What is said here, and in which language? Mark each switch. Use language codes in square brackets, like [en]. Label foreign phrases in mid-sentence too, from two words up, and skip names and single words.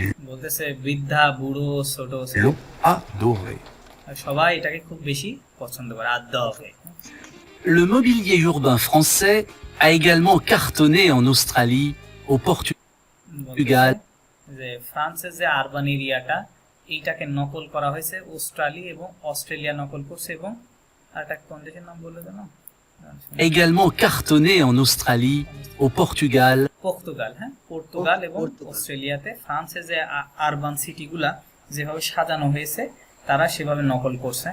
[bn] বলতেছে বৃদ্ধা বুড়ো ছোট [fr] l'ont adoré. [bn] সবাই এটাকে খুব বেশি পছন্দ করে, আদরে। [fr] Le mobilier urbain français a également cartonné en Australie, au Portugal. [bn] যে ফ্রান্সের যে [en] urban area [bn] এইটাকে নকল করা হয়েছে, অস্ট্রেলিয়া এবং অস্ট্রেলিয়া নকল করছে, এবং আরেকটা কোন দেশের নাম বলে দেন, [fr] Également cartonné en Australie, au Portugal. [bn] পর্তুগাল। হ্যাঁ, পর্তুগাল এবং অস্ট্রেলিয়াতে ফ্রান্সের যে [en] urban city [bn] যেভাবে সাজানো হয়েছে তারা সেভাবে নকল করছে।